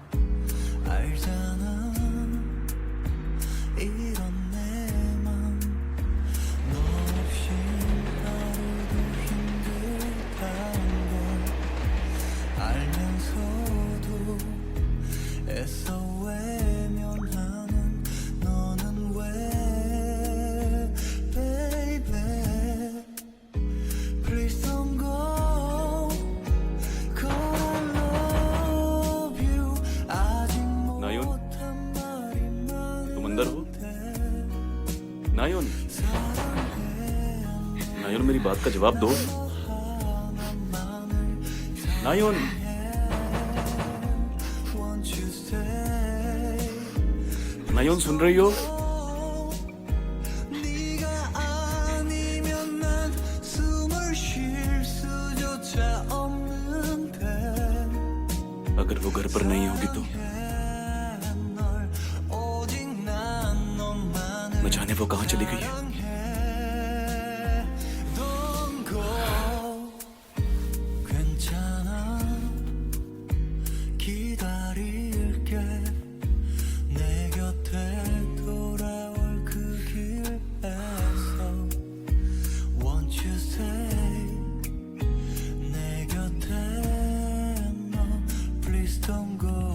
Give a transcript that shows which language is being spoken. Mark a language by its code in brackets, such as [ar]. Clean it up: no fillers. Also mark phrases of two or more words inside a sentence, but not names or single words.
[ko] 알잖아 이런 내맘 너 없이 하루도 힘들단 걸 알면서도 애써 외면하는 너는 왜 [en] baby please don't go cause I love you [ko] 아직 나윤? 못한 말이 [hi] तुम अंदर हो? नायुन, नायुन मेरी बात का जवाब दो। नायुन, [en] won't you stay [hi] नायुन सुन रही हो? [ko] 네가 아니면 난 숨을 쉴 수조차 없는데 [hi] अगर वो घर पर नहीं होगी तो [ko] 널 오직 난 너만을 [hi] न जाने वो कहाँ चली गई है। [ko] 향해 [en] Don't go [ko] 괜찮아 기다릴게 내 곁에 돌아올 그 길에서 [en] Won't you stay [ko] 내 곁에 너 [en] Please don't go